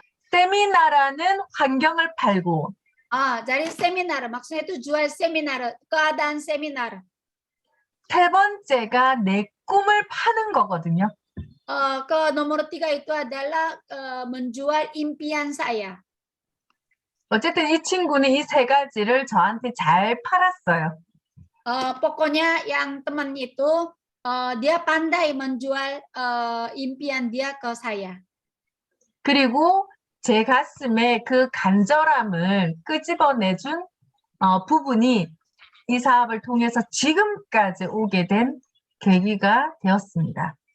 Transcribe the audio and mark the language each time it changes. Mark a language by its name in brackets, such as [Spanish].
[Korean] 세미나라는 환경을 팔고, [Indonesian] Jadi seminar, maksudnya itu jual seminar, keadaan seminar. [Korean] 세 번째가 내 꿈을 파는 거거든요. [Indonesian] Nomor 3 itu adalah menjual impian saya. [Korean] 어쨌든 이 친구는 이 세 가지를 저한테 잘 팔았어요. [Indonesian] Pokoknya yang teman itu dia pandai menjual impian dia ke saya. [Korean] 그리고 제 가슴에 그 간절함을 끄집어내준 부분이 이 사업을 통해서 지금까지 오게 된 계기가 되었습니다.